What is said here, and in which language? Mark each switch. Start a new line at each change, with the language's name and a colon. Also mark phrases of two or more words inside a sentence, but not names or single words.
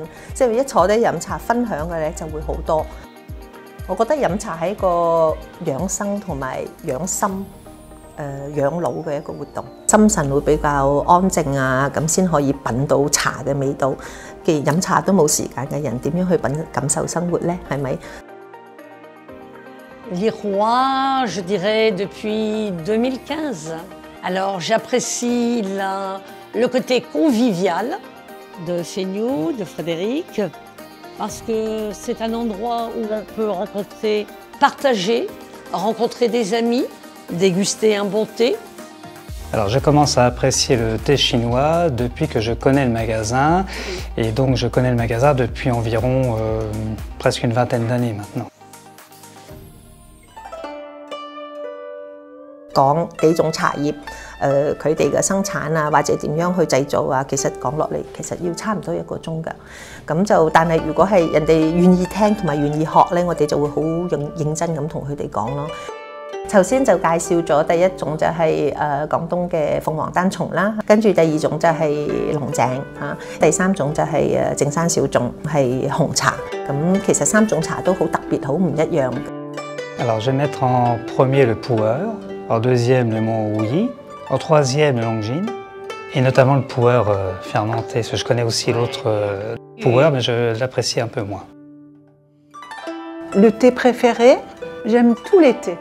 Cantonese: 即係一坐低飲茶，分享嘅咧就會好多。我覺得飲茶係一個養生同埋養心。養老嘅一個活動，心神會比較安靜啊，咁先可以品到茶嘅味道。既然飲茶都冇時間嘅人，點樣去感受生活呢？係咪
French: L'Irois, je dirais depuis 2015. Alors j'apprécie le côté convivial de chez nous, de Frédéric, parce que c'est un endroit où on peut rencontrer, partager, rencontrer des amis. Déguster un bon thé. Alors je commence à apprécier le thé chinois depuis que je connais le magasin et donc je connais le magasin depuis environ presque une vingtaine d'années maintenant.
Cantonese: 講幾種茶葉，佢哋嘅生產啊，或者點樣去製造啊，其實講落嚟其實要差唔多1個鐘㗎。咁就但係如果係人哋願意聽同埋願意學咧，我哋就會好認真咁同佢哋講咯。頭先就介紹咗第一種就係廣東嘅鳳凰單叢啦，跟住第二種就係龍井嚇，第三種就係正山小種係紅茶。咁其實3種茶都好特別，好唔一樣。
French: Alors je vais mettre en premier le pu'er, en deuxième le Monrouilly, en troisième le Longines, et notamment le pu'er fermenté. Parce que je connais aussi l'autre pu'er, mais je l'apprécie un peu moins. Le thé préféré, j'aime tous les thés.